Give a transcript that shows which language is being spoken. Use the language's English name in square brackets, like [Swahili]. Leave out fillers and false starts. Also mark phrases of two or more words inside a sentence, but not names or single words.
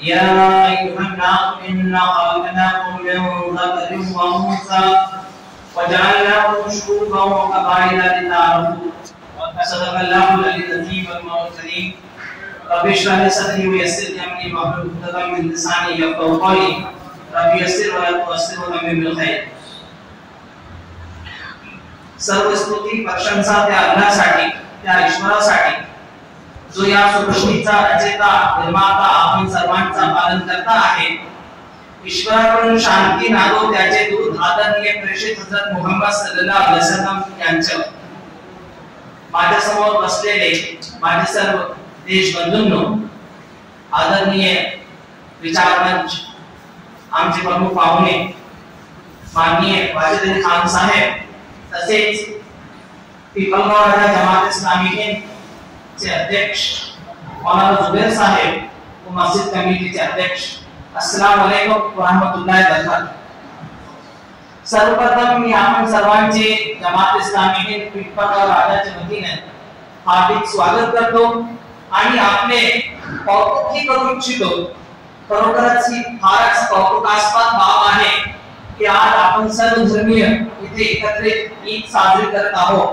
[Arabic] يا أيها الناس إنا خلقناكم من ذكر وأنثى وجعلناكم شعوبا وقبائل لتعارفوا. صدق الله العلي العظيم والمولى الكريم. رب اشرح لي صدري ويسر لي أمري واحلل عقدة من لساني يفقهوا قولي. رب يسر ولا تعسر وتمم بالخير. [Marathi] सर्व स्तुती प्रशंसा त्या अल्लाहसाठी, त्या ईश्वरासाठी जो या सृष्टीचा रचयिता, निर्माता, आपण सर्वांचा पालनकर्ता आहे। ईश्वराकडून शांती नादो त्याचे दूत आदरणीय प्रेषित हजरत मुहम्मद [Arabic] صلى الله عليه وسلم [Marathi] यांच्या माझ्या समोर बसलेले माझे सर्व देश बंधूंनो, आदरणीय विचारमंच आमचे प्रमुख पाहुणे माननीय वाजिद अली खान साहेब, तसेच पिपलगाव राजा जमात इस्लामी हिंद चे अध्यक्ष मौलाना जुबैर साहेब व मस्जिद कमिटीचे अध्यक्ष, [Arabic] السلام عليكم ورحمة الله وبركاته. [Marathi] सर्वप्रथम मी आपण सर्वांचे जमात इस्लामी हिंद पिपलगाव राजाच्या वतीने हार्दिक स्वागत करतो आणि आपले कौतुकही करू इच्छितो। खरोखरच ही फारच कौतुकास्पद बाब आहे की आज आपण सर्व धर्मीय इथे एकत्रित ईद साजरी करत आहोत।